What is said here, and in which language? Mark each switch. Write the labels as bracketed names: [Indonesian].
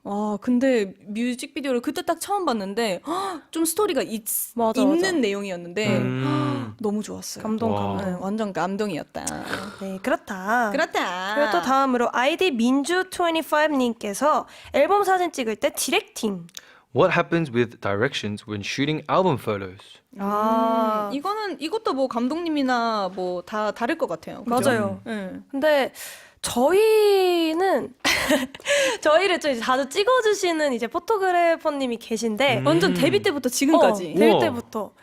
[Korean] 와, 근데 뮤직비디오를 그때 딱 처음 봤는데 좀 스토리가 맞아. 있는 내용이었는데 너무 좋았어요. 감동, 와. 네, 감동. 완전 감동이었다. 네, 그렇다. 그렇다. 그리고 또 다음으로 아이디 민주25님께서 앨범 사진 찍을 때 디렉팅. [English] What happens with directions when shooting album photos? [Korean] 이것도 뭐 감독님이나 뭐 다 다를 것 같아요. 그죠? 맞아요. 네. 근데 저희는 저희를 좀 자주 찍어주시는 이제 포토그래퍼님이 계신데 완전 데뷔 때부터 지금까지. 데뷔 우와. 때부터.